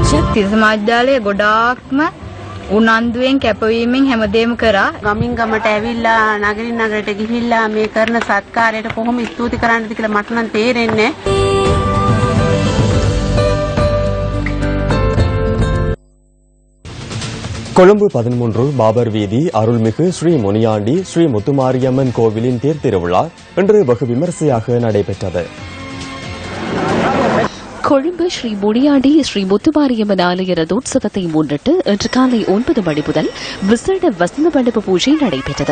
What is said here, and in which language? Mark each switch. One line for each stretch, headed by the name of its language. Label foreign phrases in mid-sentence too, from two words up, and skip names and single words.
Sinhala: තිස්ස මජ්ජාලය ගොඩාක්ම උනන්දුවෙන් කැපවීමෙන් හැමදේම කරා. ගමින් ගමට ඇවිල්ලා නගරින් නගරයට ගිහිල්ලා මේ කරන සත්කාරයට කොහොම ස්තුති කරන්නද කියලා මට නම් තේරෙන්නේ නැහැ.
Tamil: கொழும்பு 13 பாபர் வீதி அருள்மிகு ஸ்ரீ முனியாண்டி ஸ்ரீ முத்துமாரியம்மன் கோவிலின் தேர் திருவிழா இன்று வெகு விமரிசையாக நடைபெற்றது. கொழும்பு ஸ்ரீ முனியாண்டி ஸ்ரீ முத்துமாரியம்மன் ஆலய ரதோற்சவத்தை முன்னிட்டு இன்று காலை 9 மணி முதல் விசேட வசந்த மண்டப பூஜை நடைபெற்றது.